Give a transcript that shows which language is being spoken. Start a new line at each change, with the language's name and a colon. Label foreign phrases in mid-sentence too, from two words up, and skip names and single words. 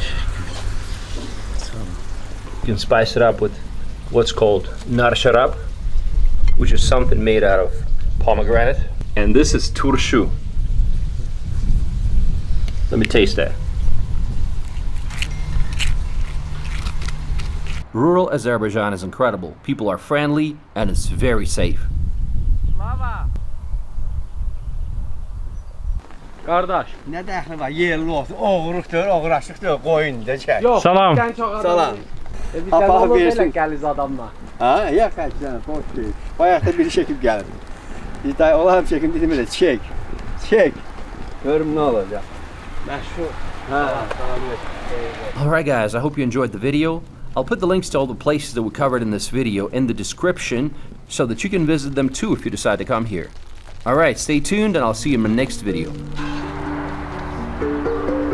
English: You can spice it up with what's called
Azerbaijani: nar sharab,
English: which is something made out of pomegranate. And this is turşu. Let me taste that. Rural Azerbaijan is incredible. People are friendly and it's very safe.
Azerbaijani: Qardaş, nə dəxli var? Yerli olsun, oğruqdur, oğraşlıqdır, qoyun da çək. Yox, Salam. sən çox adam. Salam. Bizdən olmaz elə gəliz adamla. Ha, yox, xərclənə, boş deyil. Bayaqda biri çəkib gəlir. Biz də olarım çəkim dedim elə, çək. Çək. Görüm nə olacaq. Məşhur. Ha.
English: Alright guys, I hope you enjoyed the video. I'll put the links to all the places that we covered in this video in the description so that you can visit them too if you decide to come here. Alright, stay tuned and I'll see you in my next video.